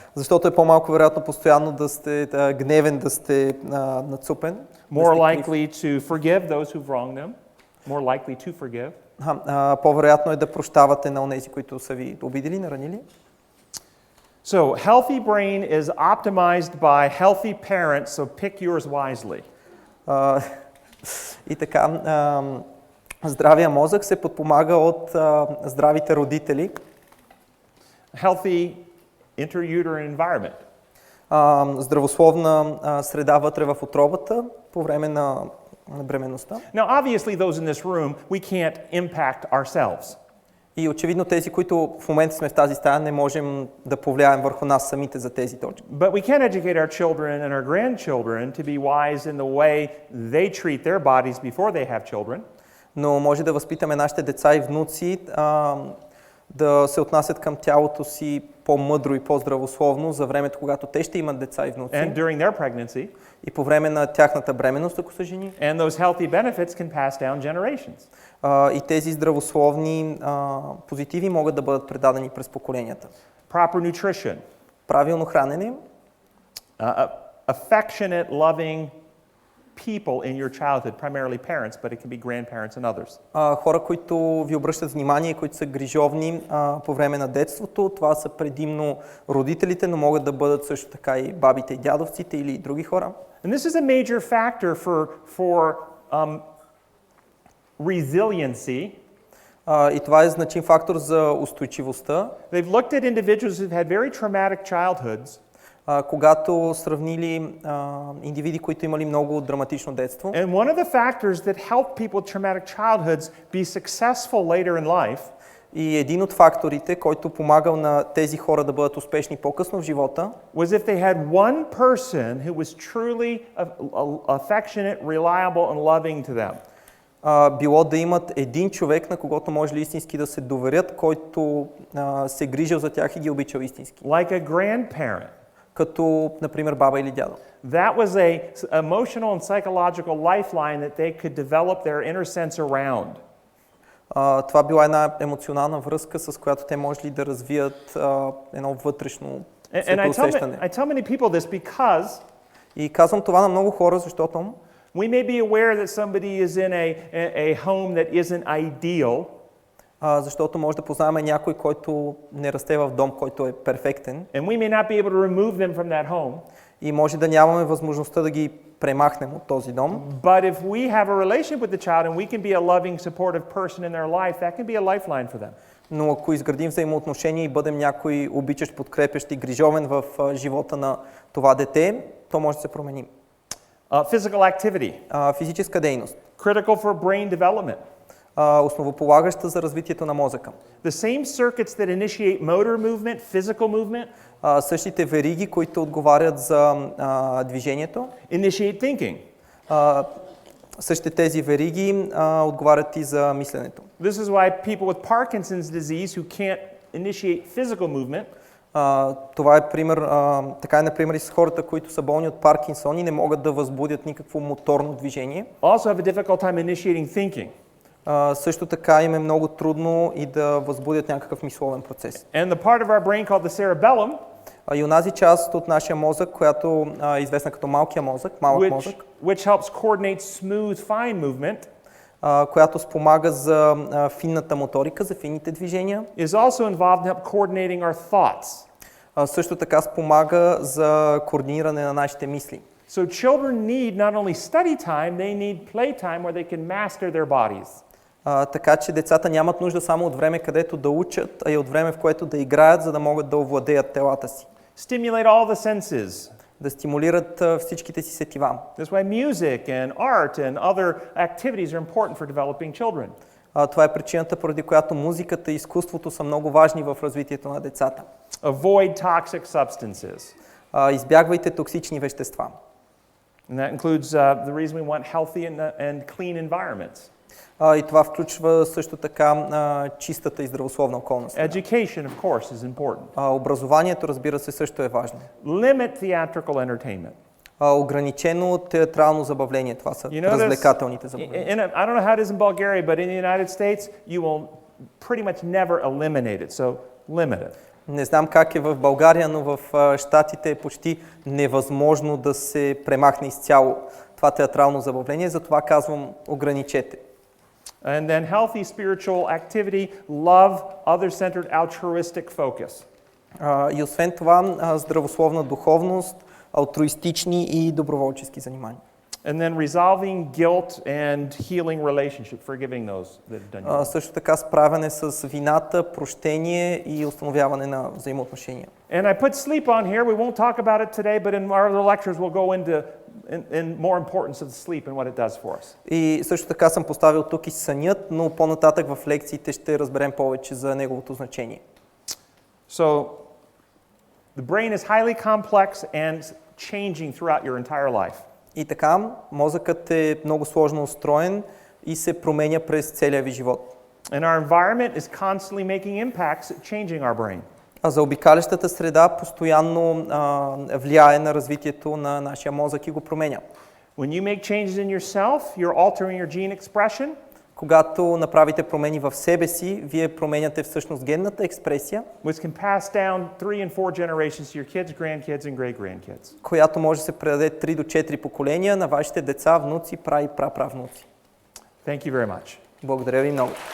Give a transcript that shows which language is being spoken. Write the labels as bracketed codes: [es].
[bg] Защото е по-малко вероятно постоянно да сте гневен, да сте нацупен. [en] More likely to forgive those who've wronged them. More likely to forgive. [bg] По-вероятно е да прощавате на онези, които са ви обидили, наранили. [en] So, healthy brain is optimized by healthy parents, so pick yours wisely. [bg] И така, здравия мозък се подпомага от здравите родители. [en] Healthy intrauterine environment. [bg] Здравословна среда вътре в утробата по време на бременността. [en] Now, obviously, those in this room, we can't impact ourselves. [bg] И очевидно тези, които в момента сме в тази стая, не можем да повлияем върху нас самите за тези точки. [en] But we can educate our children and our grandchildren to be wise in the way they treat their bodies before they have children. [bg] Но може да възпитаме нашите деца и внуци да се отнасят към тялото си по-мъдро и по-здравословно за времето, когато те ще имат деца и внуци. [en] And during their pregnancy. [bg] И по време на тяхната бременност, ако са жени. [en] And those healthy benefits can pass down generations. [bg] И тези здравословни позитиви могат да бъдат предадени през поколенията. [en] Proper nutrition. [bg] Правилно хранене. [en] Affectionate, loving people in your childhood, primarily parents, but it can be grandparents and others. [bg] Хора, които ви обръщат внимание, които са грижовни по време на детството, това са предимно родителите, но могат да бъдат също така и бабите и дядовците или други хора. [en] And this is a major factor for resiliency. [bg] И това е значим фактор за устойчивостта. [en] They've looked at individuals who've had very traumatic childhoods. [bg] Когато сравнили индивиди, които имали много драматично детство. [en] And one of the factors that help people with traumatic childhoods be successful later in life. [bg] И един от факторите, който помагал на тези хора да бъдат успешни по-късно в живота, [en] was if they had one person who was truly affectionate, reliable and loving to them. [bg] Било да имат един човек, на когото може ли истински да се доверят, който се грижил за тях и ги обичал истински. [en] Like a grandparent. [bg] Като, например, баба или дядо. [en] That was a emotional and psychological lifeline that they could develop their inner sense around. [bg] Това била една емоционална връзка, с която те можели да развият едно вътрешно светоусещане. [en] I tell many people this because [bg] И казвам това на много хора, защото [en] we may be aware that somebody is in a home that isn't ideal. [bg] Защото може да познаваме някой, който не расте в дом, който е перфектен. [en] And we may not be able to remove them from that home. [bg] И може да нямаме възможността да ги премахнем от този дом. [en] But if we have a relationship with the child and we can be a loving, supportive person in their life, that can be a lifeline for them. [bg] Но ако изградим взаимоотношения и бъдем някой обичащ, подкрепящ и грижовен в живота на това дете, то може да се промени. [en] Physical activity. [bg] Физическа дейност. [en] Critical for brain development. [bg] Основополагаща за развитието на мозъка. [en] The same circuits that initiate motor movement, physical movement, [bg] същите вериги, които отговарят за движението, [en] initiate thinking. [bg] същите тези вериги отговарят и за мисленето. [en] This is why people with Parkinson's disease who can't initiate physical movement, [bg] това е пример, така е например и с хората, които са болни от Паркинсон и не могат да възбудят никакво моторно движение. [en] also have a difficult time initiating thinking. [bg] Също така им е много трудно и да възбудят някакъв мисловен процес. [en] And the part of our brain called the cerebellum, [bg] И онази част от нашия мозък, която е известна като малкия мозък, малък мозък, [en] which helps coordinate smooth, fine movement, [bg] която спомага за финната моторика, за финните движения, [en] is also involved in coordinating our thoughts. [bg] Също така спомага за координиране на нашите мисли. [en] So children need not only study time, they need play time where they can master their bodies. [bg] Така че децата нямат нужда само от време, където да учат, а и от време, в което да играят, за да могат да овладеят телата си. [en] Stimulate all the senses. [bg] Да стимулират всичките си сетива. [en] That's why music and art and other activities are important for developing children. [bg] Това е причината, поради която музиката и изкуството са много важни в развитието на децата. [en] Avoid toxic substances. [bg] Избягвайте токсични вещества. [en] And that includes the reason we want healthy and clean environments. [bg] И това включва също така чистата и здравословна околна среда. [en] Education, of course, is important. [bg] Образованието, разбира се, също е важно. [en] Limit theatrical entertainment. [bg] Ограничено театрално забавление, това са развлекателните забавления. [en] I don't know how it is in Bulgaria, but in the United States, you will pretty much never eliminate it, so limit it. [bg] Не знам как е в България, но в щатите е почти невъзможно да се премахне изцяло това театрално забавление, затова казвам ограничете. [en] And then healthy spiritual activity, love, other-centered, altruistic focus. [bg] И освен това, здравословна духовност, алтруистични и доброволчески занимания. [en] And then resolving guilt and healing relationship, forgiving those that have done you. [bg] Също така справяне с вината, прощение и установяване на взаимоотношения. [en] And I put sleep on here. We won't talk about it today, but in our other lectures we'll go into in more importance of sleep and what it does for us. [bg] И също така съм поставил тук и сънят, но по-нататък в лекциите ще разберем повече за неговото значение. [en] So the brain is highly complex and changing throughout your entire life. [bg] И така, мозъкът е много сложно устроен и се променя през целия ви живот. [en] And our environment is constantly making impacts at changing our brain. [bg] А заобикалящата среда постоянно влияе на развитието на нашия мозък и го променя. [en] When you make changes in yourself, you're altering your gene expression. [bg] Когато направите промени в себе си, вие променяте всъщност генната експресия, [en] which can pass down 3 and 4 generations to your kids, grandkids, and great-grandkids. [bg] която може да се предаде 3 до 4 поколения на вашите деца, внуци, и праправнуци. [en] Thank you very much. [bg] Благодаря ви много.